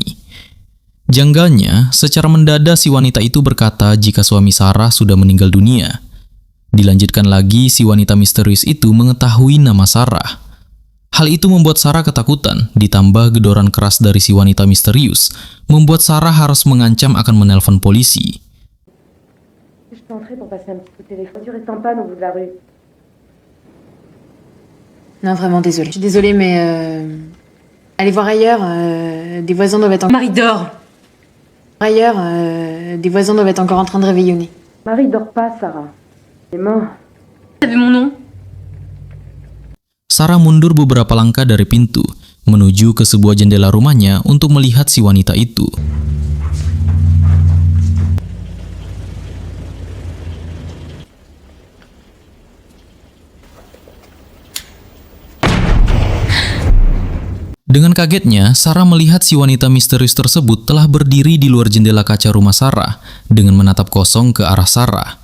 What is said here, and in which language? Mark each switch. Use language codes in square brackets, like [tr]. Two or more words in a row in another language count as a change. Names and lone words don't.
[id] Janggalnya, secara mendadak si wanita itu berkata jika suami Sarah sudah meninggal dunia. Dilanjutkan lagi, si wanita misterius itu mengetahui nama Sarah. Hal itu membuat Sarah ketakutan, ditambah gedoran keras dari si wanita misterius, membuat Sarah harus mengancam akan menelpon polisi. [fr] Je peux entrer pour passer un petit coup de téléphone. La voiture est en panne au bout de la rue. Non, vraiment désolée. Je suis désolée, mais allez voir ailleurs. Des voisins doivent être en... Marie dort. Ailleurs, des voisins doivent être encore en train de réveillonner. Marie dort pas, Sarah. Il est mort. Vous avez mon nom? [id] Sarah mundur beberapa langkah dari pintu, menuju ke sebuah jendela rumahnya untuk melihat si wanita itu. Dengan kagetnya, Sarah melihat si wanita misterius tersebut telah berdiri di luar jendela kaca rumah Sarah dengan menatap kosong ke arah Sarah.